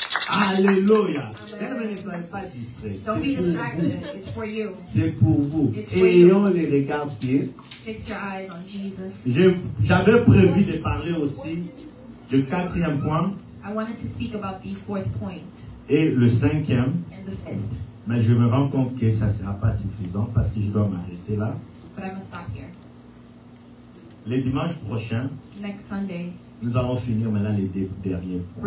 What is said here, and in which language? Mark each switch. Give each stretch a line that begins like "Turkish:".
French: Alléluia. Ne soyez pas distraits.
English: Don't be
French: C'est pour
English: distracted.
French: vous.
English: It's for you.
French: C'est pour vous.
English: It's for you.
French: Ayons les regards sur.
English: Fix your eyes on Jesus.
French: J'avais prévu de parler aussi du quatrième point
English: I wanted to speak about the fourth point
French: et le cinquième,
English: and the fifth,
French: mais je me rends compte que ça ne sera pas suffisant parce que je dois m'arrêter là.
English: but I must stop here.
French: Le dimanche prochain,
English: Next Sunday,
French: nous allons finir maintenant les deux derniers points